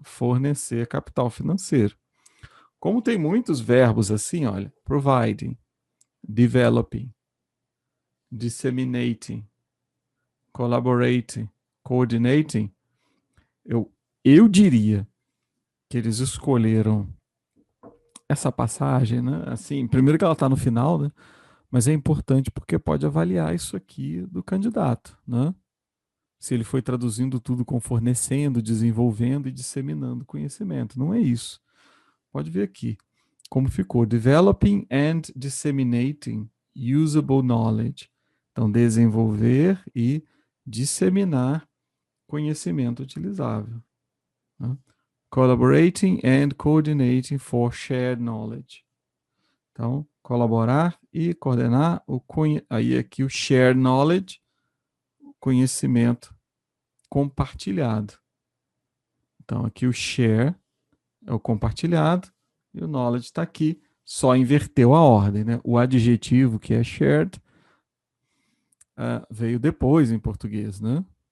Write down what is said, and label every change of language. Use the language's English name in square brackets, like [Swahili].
[Portuguese] Fornecer capital financeiro. Como tem muitos verbos assim, olha, providing, developing, disseminating, collaborating, coordinating, eu diria que eles escolheram essa passagem, né? Assim, primeiro que ela está no final, né? Mas é importante porque pode avaliar isso aqui do candidato, né? Se ele foi traduzindo tudo com fornecendo, desenvolvendo e disseminando conhecimento. Não é isso. Pode ver aqui como ficou. [English] Developing and disseminating usable knowledge. [Portuguese] Então, desenvolver e disseminar conhecimento utilizável. Né? [English] Collaborating and coordinating for shared knowledge. [Portuguese] Então, colaborar e coordenar aí aqui o shared knowledge, conhecimento compartilhado. Então, aqui o share é o compartilhado e o knowledge está aqui. Só inverteu a ordem, né? O adjetivo, que é shared, veio depois em português, né?